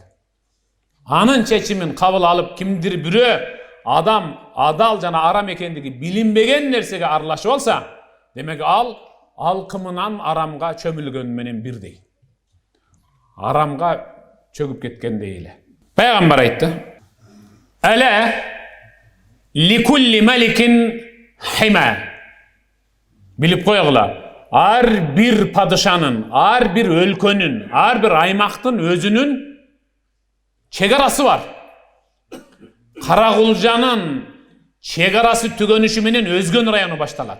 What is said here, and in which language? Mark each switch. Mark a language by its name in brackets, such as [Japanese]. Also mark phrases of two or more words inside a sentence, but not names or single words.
[Kyrgyz] Анын чечимин кабыл алып, кимдир бирөө адам адал жана арам экендиги билинбеген нерсеге аралашып алса, демек ал алкымынан арамга чөмүлгөн менен бирдей. Арамга чөгүп кеткендей эле. Пайгамбар айтты: [Arabic] ألا لكل ملك حمى. [Kyrgyz] Билип койгула, ар бир падышанын, ар бир өлкөнүн, ар бир аймактын өзүнүн чегарасы бар. Карагулжанын чегарасы түгөнүшү менен Өзгөн району башталат.